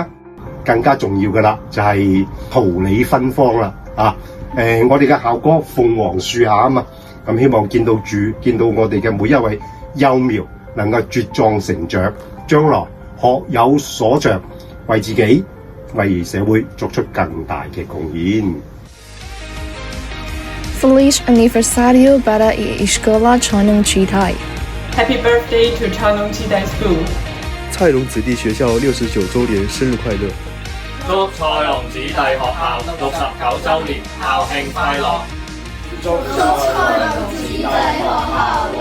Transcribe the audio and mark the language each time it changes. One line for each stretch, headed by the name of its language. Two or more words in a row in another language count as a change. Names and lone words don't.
Cantonese: 更加重要嘅啦，就係桃李芬芳啦我哋嘅校歌鳳凰樹下啊嘛，咁希望見到我哋嘅每一位幼苗能夠茁壯成長，將來學有所長，為自己、為社會作出更大嘅貢獻。
Portuguese: Feliz aniversario para Escola Chai Chitai.
English: Happy birthday to Chai Chitai School.
Cantonese: 蔡龙子弟學校69週年生日快樂！祝蔡龍子弟學校69週年校慶快樂！祝蔡龍子弟學校